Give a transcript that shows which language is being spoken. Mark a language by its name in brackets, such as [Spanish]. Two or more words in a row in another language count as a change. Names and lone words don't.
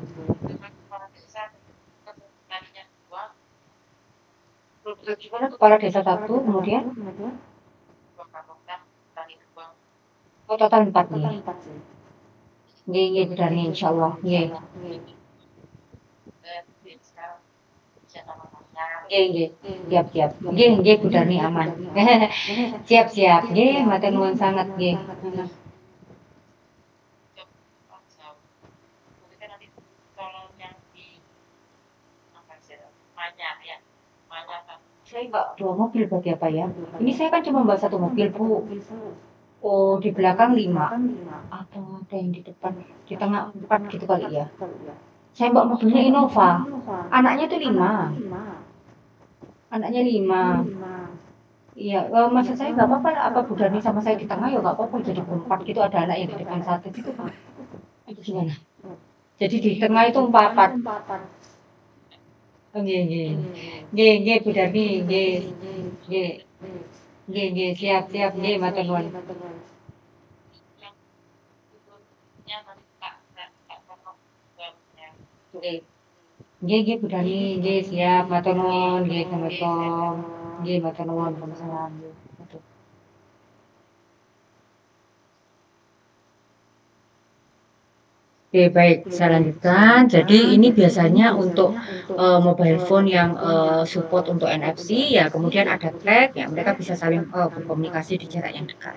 [Indonesian] Gimana kepala desa 1, kemudian? Oh, total 4 nih. [Javanese] Nggih, nggih, [Indonesian] benar insyaallah. [Javanese] Nggih. Nggih. Siap. [Indonesian] Nggih, Bu Darni aman. Siap. [Javanese] Nggih, matur nuwun sanget nggih. [Indonesian] Saya nggak 2 mobil berarti apa ya? Ini saya kan cuma bawa 1 mobil, Bu. Oh, di belakang 5 atau ada yang di depan, di tengah 4 gitu kali ya? Saya bawa mobilnya Innova. Anaknya tuh 5. Anaknya 5. Iya, maksud saya nggak apa-apa lah, apa Bu Darni sama saya di tengah ya nggak apa-apa, jadi 4 gitu, ada anak yang di depan 1 gitu, Pak. Itu gimana? Jadi di tengah itu 4. [Javanese] Oh, nggih, Bu Darni, nggih, siap, nggih, matur nuwun. Nggih, Bu Darni, nggih, siap, matur nuwun, nggih, Assalamualaikum. Nggih, matur nuwun, Waalaikumsalam. [Indonesian] Oke, baik, saya lanjutkan. Jadi ini biasanya untuk [English] mobile phone [Indonesian] yang support untuk NFC, ya kemudian ada tag, ya mereka bisa saling berkomunikasi di jarak yang dekat.